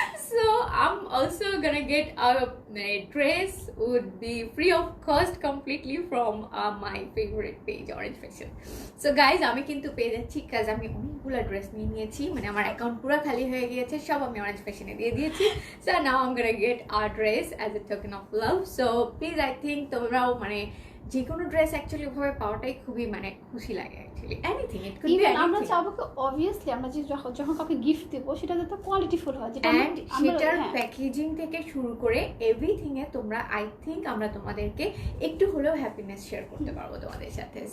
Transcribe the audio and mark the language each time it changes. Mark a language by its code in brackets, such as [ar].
[en] So I'm also gonna get a dress, would be free of cost completely from my favorite page, Orange Fashion. So guys, [bn] আমি কিন্তু পেয়ে যাচ্ছি, কাজ আমি অনেকগুলো ড্রেস নিয়ে নিয়েছি, মানে আমার অ্যাকাউন্ট পুরো খালি হয়ে গিয়েছে, সব আমি অরেঞ্জ ফ্যাশনে দিয়ে দিয়েছি। [en] So now I'm gonna get a dress as a token of love. So please, I think [bn] তোমরাও মানে যে কোনো ড্রেস অ্যাকচুয়ালি ভাবে পাওয়াটাই খুবই মানে খুশি লাগে actually, [en] Anything it could be anything. [bn] আমরা চাবো কি অবভিয়াসলি আমরা যে যখন কাউকে গিফট দেব সেটা যাতে কোয়ালিটিফুল হয়, যেটা এন্ড সেটার প্যাকেজিং থেকে শুরু করে এভরিথিং এ তোমরা আই থিঙ্ক আমরা তোমাদেরকে একটু হলেও হ্যাপিনেস শেয়ার করতে পারবো তোমাদের সাথে।